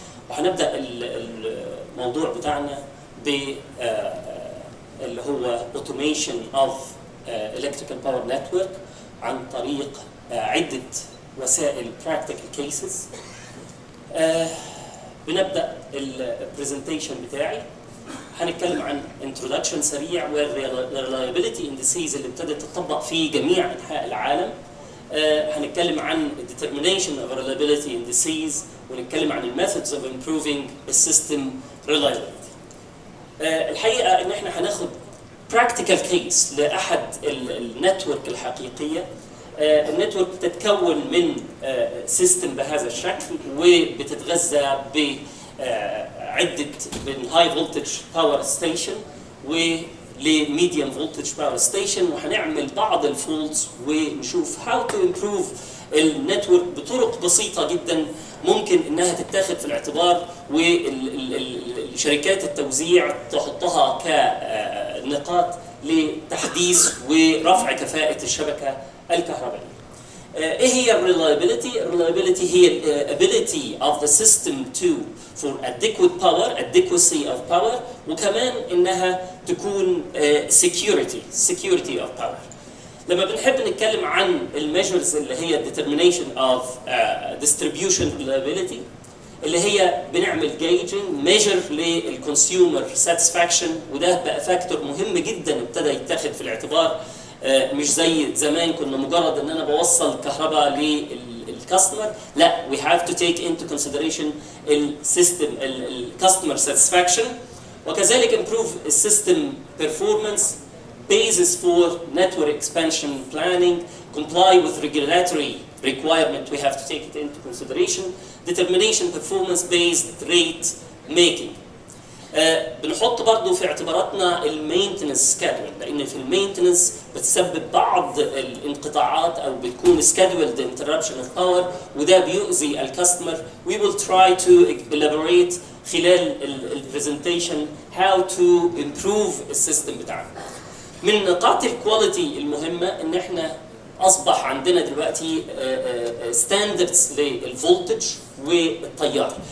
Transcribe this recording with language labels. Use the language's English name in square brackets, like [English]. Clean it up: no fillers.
[Arabic] وهنبدأ الموضوع بتاعنا اللي هو [English] Automation of Electrical Power Network [Arabic] عن طريق عدة وسائل [English] Practical Cases. [Arabic] بنبدأ البرزنتيشن بتاعي. هنتكلم عن Introduction سريع والريلايبيليتي Indices اللي ابتدت تطبق في جميع أنحاء العالم. هنتكلم عن [English] Determination of Reliability Indices، [Arabic] ونتكلم عن [English] Methods of Improving the System Reliability. [Arabic] الحقيقة إن إحنا هناخد [English] Practical Case [Arabic] لأحد النتورك الحقيقية. النتورك بتتكون من سيستم بهذا الشكل، وبتتغذى بعدة من هاي فولتج باور ستيشن ولميديوم فولتج باور ستيشن. وهنعمل بعض الفولدز ونشوف [English] how to improve [Arabic] النتورك بطرق بسيطة جدا ممكن انها تتاخد في الاعتبار، والشركات التوزيع تحطها كنقاط لتحديث ورفع كفاءة الشبكة الكهربائية. ايه هي الريلايبيليتي؟ الريلايبيليتي هي [English] ability of the system for adequacy of power، [Arabic] وكمان انها تكون [English] security of power. [Arabic] لما بنحب نتكلم عن الميجرز اللي هي [English] determination of distribution reliability، [Arabic] اللي هي بنعمل [English] gauging measure [Arabic] للconsumer satisfaction، وده بقى فاكتور مهم جدا ابتدى يتاخد في الاعتبار. مش زي زمان كنا مجرد ان انا بوصل كهرباء للكاستمر، لا [English] we have to take into consideration [Arabic] السيستم الكاستمر [English] satisfaction، [Arabic] وكذلك [English] improve السيستم performance basis for network expansion planning, comply with regulatory requirement, we have to take it into consideration, determination performance based rate making. [Arabic] بنحط برضو في اعتباراتنا المينتنس سكادول، لان في المينتنس بتسبب بعض الانقطاعات او بتكون [English] scheduled interruption of power، [Arabic] وده بيؤذي الكاستمر. [English] We will try to elaborate [Arabic] خلال البرزنتيشن [English] how to improve [Arabic] السيستم بتاعنا. من نقاط الكواليتي المهمه ان احنا اصبح عندنا دلوقتي ستاندردز للفولتج والتيار.